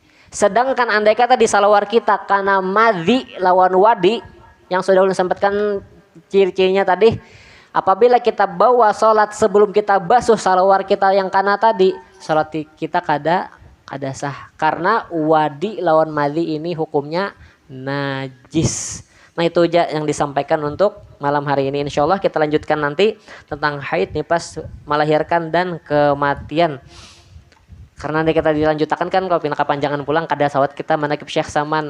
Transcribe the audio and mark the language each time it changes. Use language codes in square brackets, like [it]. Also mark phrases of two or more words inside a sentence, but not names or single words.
[bjn] Sedangkan andai kata di salawar kita karena madhi lawan wadi, yang sudah ulun sampaikan ciri-cirinya tadi, Apabila kita bawa sholat sebelum kita basuh salawar kita yang kana tadi, sholat kita kada sah. Karena wadi lawan madhi ini hukumnya najis. [id] Nah itu aja yang disampaikan untuk malam hari ini. [ar] Insya Allah [id] kita lanjutkan nanti tentang haid, nifas, melahirkan dan kematian. [bjn] Karena nanti kita dilanjutkan kan kalau pindah kepanjangan pulang kada sawat kita manakib Syekh Saman.